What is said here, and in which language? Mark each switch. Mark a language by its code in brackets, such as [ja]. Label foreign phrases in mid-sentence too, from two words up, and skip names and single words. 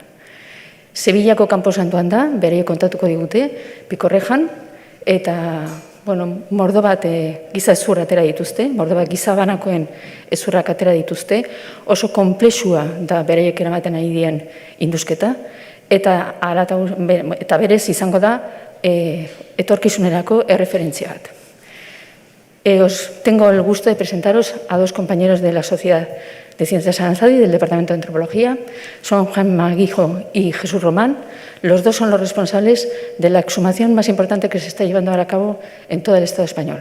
[eu] Sevillako kanposantuan da, bereiek kontatuko digute, Pikorrejan, eta mordo bat giza ezur atera dituzte, mordo bat giza banakoen ezurrak atera dituzte, oso konplexua da bereiek eramaten ari dien indusketa, eta berez izango da etorkizunerako erreferentzia bat. [es] Os tengo el gusto de presentaros a dos compañeros de la Sociedad de Ciencias Aranzadi, del Departamento de Antropología, son Juan Maguijo y Jesús Román. Los dos son los responsables de la exhumación más importante que se está llevando ahora a cabo en todo el Estado español.